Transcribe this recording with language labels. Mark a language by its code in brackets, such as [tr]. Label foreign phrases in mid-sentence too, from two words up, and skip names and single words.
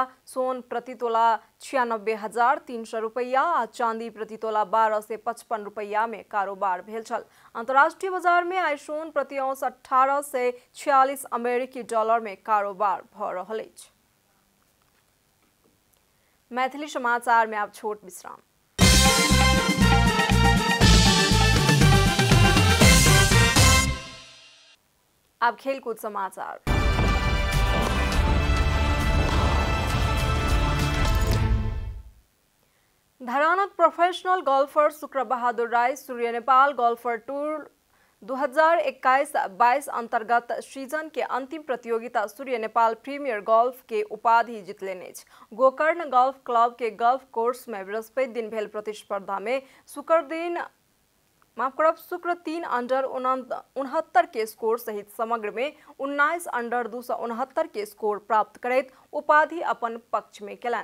[mai] पिछला हफ्ता सोन प्रति तोला 96 9300 रुपैया आ चांदी प्रति तोला 1255 रुपैया में कारोबार भेल छल। अंतर्राष्ट्रीय बाजार में आइ सोन प्रति औंस 1846 अमेरिकी डॉलर में कारोबार भ रहल अछि। मैथिली समाचार में अब छोट विश्राम। अब खेलकूद समाचार। धरानक प्रोफेशनल गोल्फर शुक्र बहादुर राय सूर्य नेपाल गोल्फर टूर 2021-22 अंतर्गत सीजन के अंतिम प्रतियोगिता सूर्य नेपाल प्रीमियर गोल्फ के उपाधि जीत लेने। गोकर्ण गोल्फ क्लब के गोल्फ कोर्स में बृहस्पति दिन भेल प्रतिस्पर्धा में शुक्र 3 अंडर 69 के स्कोर सहित समग्र में 19 अंडर 269 के स्कोर प्राप्त करैत उपाधि अपन पक्ष में केलन।